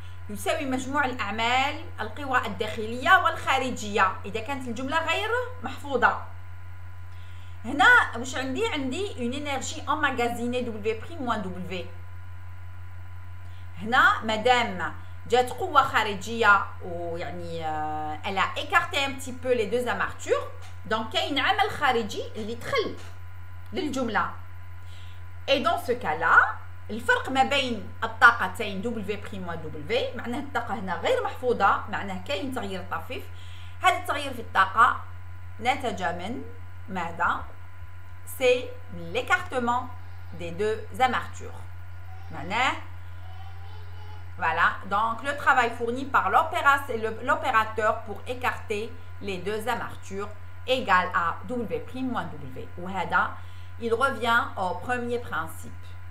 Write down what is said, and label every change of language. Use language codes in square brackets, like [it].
[ar] يساوي مجموع الأعمال القوى الداخلية والخارجية إذا كانت الجملة غير محفوظة. [fr] هنا واش عندي une énergie emmagasinée W' moins W. [ar] هنا مادام جات قوة خارجية ويعني [fr] elle a écarté un petit peu les deux amartures، [ar] donc كاين عمل خارجي اللي دخل للجملة. et dans ce cas là الفرق ما بين الطاقتين W' moins W معناه الطاقة هنا غير محفوظة، معناه كاين تغيير طفيف. هذا التغيير في الطاقة نتج من ماذا؟ [fr] c'est l'écartement des deux amartures. معناه voilà, donc le travail fourni par l'opérateur pour écarter les deux amartures égale à W' moins W. [ar] وهذا [fr] il revient au premier principe.